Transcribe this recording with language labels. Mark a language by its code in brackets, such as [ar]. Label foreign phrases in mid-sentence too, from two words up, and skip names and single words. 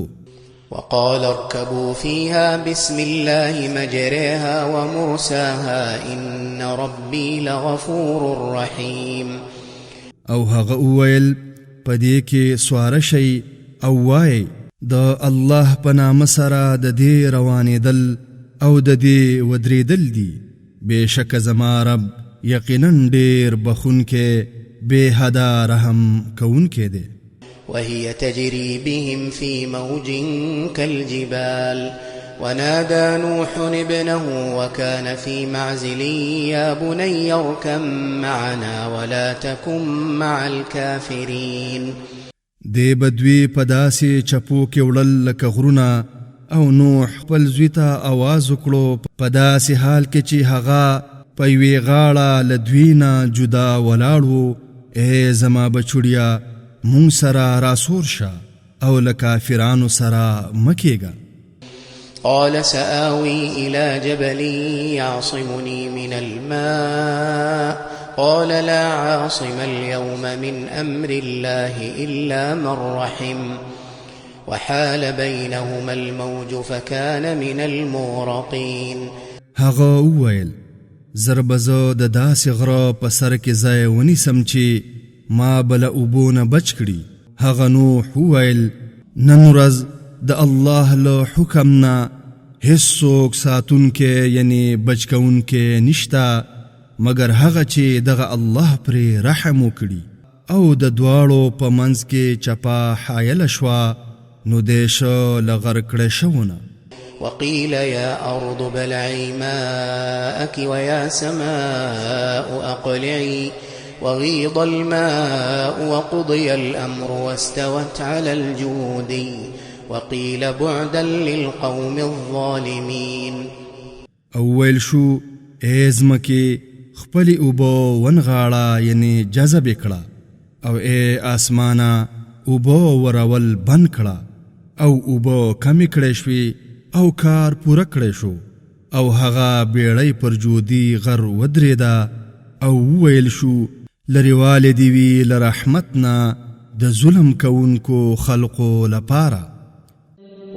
[ar] وقال اركبوا فيها بسم الله مجريها ومرساها إن ربي لغفور رحيم. [ps] او هغه وویل په دې کې سواره شئ او وایئ د الله په نامه سره د دې روانېدل او د دې ودرېدل دي بېشکه زما رب یقینا ډېر بخونکی بې حده رحم کوونکی دی. [ar] وهي تجري بهم في موج كالجبال ونادى نوح ابنه وكان في معزل يا بني اركب معنا ولا تكن مع الكافرين. [ps] دی بدوی په داسې چپو کې وړل لکه غرونه او نوح خپل زوی ته آواز وکړو په داسې حال کې چې هغه په یوې غاړه له دوی نه جدا ولاړ و. ای زما بچوړیا مونږ سره راسور شه او له کافرانو سره مه کېږه. [ar] قال سآوي إلى جبل يعصمني من الماء قال لا عاصم اليوم من أمر الله إلا من رحم وحال بينهما الموج فكان من المغرقين. [ps] هغه وویل زر به زه د داسې غره په سر کې ځای ونیسم چې ما به له اوبو نه بچ کړي. هغه نوح وویل نن ورځ د الله له حکم نه هیڅوک ساتونکی یعنی بچ کوونکی نشته مګر هغه چې دغه الله پرې رحم وکړي. او د دواړو په منځ کې چپه حایله شوه نو دی شه له غرق کړی شوونه. [ar] وقيل يا أرض بلعي ماءك ويا سماء أقلعي وغيض الماء وقضي الأمر واستوت على الجود وقيل بعدا للقوم الظالمين. [ps] اول شو ازمکی خپلی اوبو ونغاړه یعنی جذب کړه او ای آسمانا اوبو ورول بند کړه او اوبو کمی کړی شوي او کار پوره کړی شو او هغه بیړۍ پر جودي غر ودرېده او وویل شو لرېوالی دې وي له رحمتنا د ظلم کوونکو خلقو لپاره.